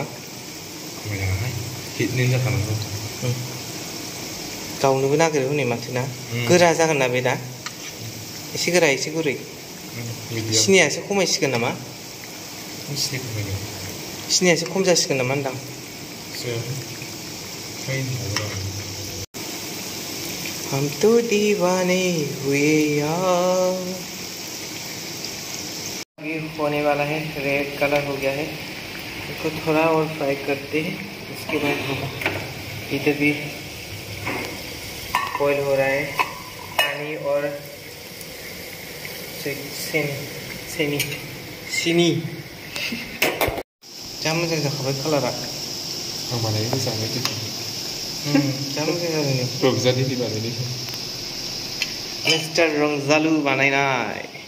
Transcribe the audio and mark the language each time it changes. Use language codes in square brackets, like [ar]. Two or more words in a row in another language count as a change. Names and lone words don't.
[brx] खमायनाङाहाय हिटनिनो जाखानांगौ गावनोबो नागिरो हनै माथो ना गोरा जागोन ना बे दा एसे गोरा एसे गुरै सिनियासो खमायसिगोन नामा? सिनि खमायगोन। सिनियासो खम जासिगोन नामा होनदां? [hi] हम तो दीवाने हुए यार। ये होने वाला है, [en] red color [hi] हो गया है। इसको थोड़ा और फ्राई करते हैं, इसके बाद होगा। इधर भी बॉईल हो रहा है, पानी और [brx] सिनी जा मोजां जाखाबाय कालारा। आं बानायनायखौ जाबाय दोन। जा मोजां जादों। रंजालिनि बानायनायखौ मिस्टार रंजालु बानायनाय।